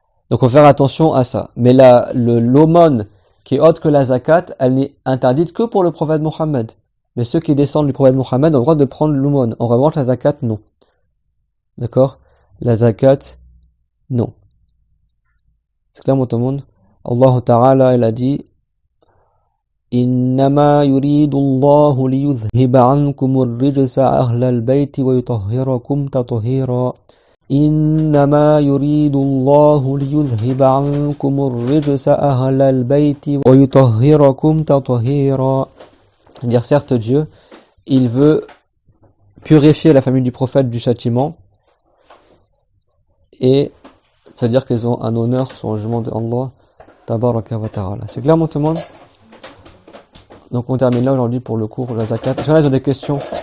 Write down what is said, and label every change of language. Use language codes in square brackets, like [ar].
[fr] Donc, il faut faire attention à ça. Mais l'aumône qui est autre que la zakat, elle n'est interdite que pour le prophète Mohammed. Mais ceux qui descendent du prophète Mohammed ont le droit de prendre l'aumône. En revanche, la zakat, non. D'accord? La zakat, non. C'est clair, tout le monde? Allah Ta'ala, il a dit [ar] إنما يريد الله ليذهب عنكم الرجس أهل البيت ويطهركم تطهيرا إنما يريد الله ليذهب عنكم الرجس أهل البيت ويطهركم تطهيرا. [fr] Dire certes Dieu, il veut purifier la famille du prophète du châtiment, et c'est-à-dire qu'ils ont un honneur sur le jugement de Allah Tabaraka wa Ta'ala. C'est clair, tout le monde? Donc on termine là aujourd'hui pour le cours de la zakat. Est-ce qu'il y en a des questions?